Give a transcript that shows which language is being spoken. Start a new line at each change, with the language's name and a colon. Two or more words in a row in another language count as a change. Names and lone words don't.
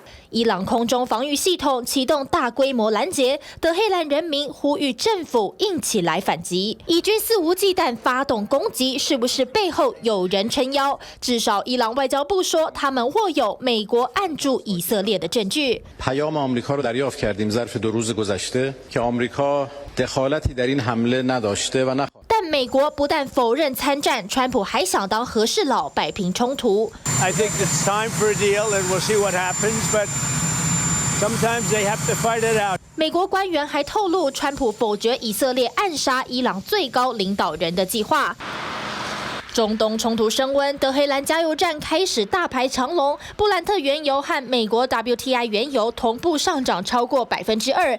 Chinese: 伊朗空中防御系统启动大规模拦截，德黑兰人民呼吁政府硬起来反击。以军肆无忌惮发动攻击，是不是背后有人撑腰？至少伊朗外交部说，他们握有美国按住以色列的证据。
Persian: پیام آمریکا رو دریافت کردیم ظرف 2 روز گذشته که آمریکا دخالتی در این حمله نداشته و نخواهد.
Chinese: 但美国不但否认参战，川普还想当和事佬摆平冲突。
English: I think it's time for a deal, and we'll see what happens. But sometimes they have to fight it out.
Chinese: 美国官员还透露，川普否决以色列暗杀伊朗最高领导人的计划。中东冲突升温，德黑兰加油站开始大排长龙，布兰特原油和美国 WTI 原油同步上涨超过2%。